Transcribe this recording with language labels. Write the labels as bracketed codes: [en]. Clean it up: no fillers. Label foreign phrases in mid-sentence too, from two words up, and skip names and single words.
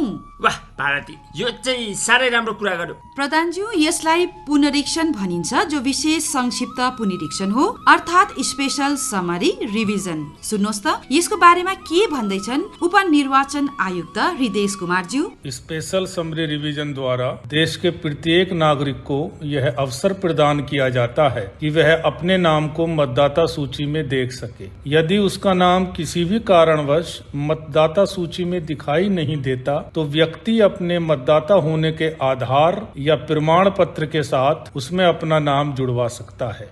[ne] वाह भारती, यो चाहिँ साह्रै राम्रो कुरा गर्यो। प्रधानज्यू, यसलाई पुनरीक्षण भनिन्छ, जो विशेष संक्षिप्त पुनरीक्षण हो, अर्थात् [en] special summary revision. [ne] सुन्नुहोस् त, यसको बारेमा के भन्दैछन् उपनिर्वाचन आयुक्त हृदयेश कुमारज्यू। [en] special summary revision [hi] द्वारा देश के प्रत्येक नागरिक को यह अवसर प्रदान किया जाता है कि वह अपने नाम को मतदाता सूची में देख सके। यदि उसका नाम किसी भी कारणवश मतदाता सूची में दिखाई नहीं देता तो व्यक्ति अपने मतदाता होने के आधार या प्रमाण पत्र के साथ उसमें अपना नाम जुड़वा सकता है।